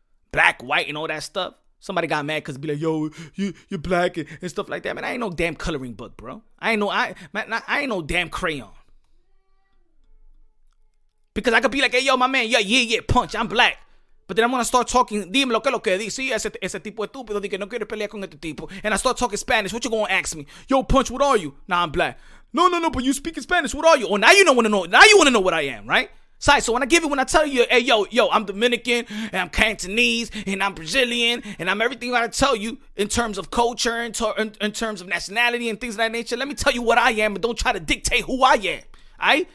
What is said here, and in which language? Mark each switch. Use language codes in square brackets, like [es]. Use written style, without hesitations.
[en] Black, white, and all that stuff. Somebody got mad because be like, yo, you're black and stuff like that. Man, I ain't no damn coloring book, bro. I ain't no damn crayon. Because I could be like, hey, yo, my man, yeah, punch, I'm black. But then I'm going to start talking, dime lo que dice. [es] Sí, ese tipo estúpido, de que no quiere pelear con este tipo. [en] And I start talking Spanish. What you going to ask me? Yo, punch, what are you? Nah, I'm black. No, but you speak in Spanish. What are you? Oh, now you don't want to know. Now you want to know what I am, right? So when I tell you, hey, yo, I'm Dominican, and I'm Cantonese, and I'm Brazilian, and I'm everything I tell you in terms of culture, in terms of nationality and things of that nature, let me tell you what I am, and don't try to dictate who I am, all right?